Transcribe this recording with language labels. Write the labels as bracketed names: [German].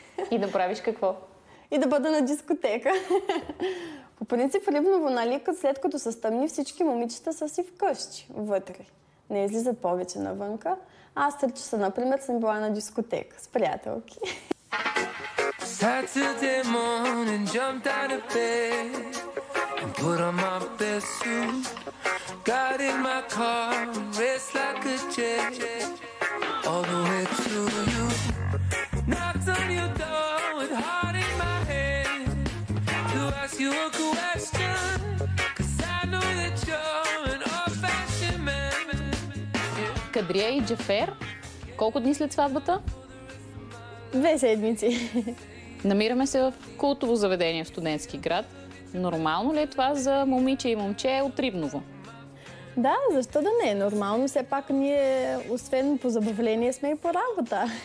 [Bulgarian] И да правиш какво? И да бъда на дискотека. По принцип в Рибново, нали, след като се стъмни, всички момичета са си вкъщи, вътре. Не излизат повече навънка. Аз 3 часа, например, съм била на дискотека с приятелки. [English] Saturday morning, jumped out of bed and put on my best suit. Got in my car and raced like a jet all the way to you. Knocked on your door with heart in my head to ask you a question, 'cause I know that you're an old-fashioned man. [Bulgarian] Кадрия и Джафер, колко дни след сватбата? 2 седмици. Намираме се в култово заведение в студентски град. Нормално ли е това за момиче и момче от Рибново? Да, защо да не е нормално? Все пак ние, освен по забавление, сме и по работа.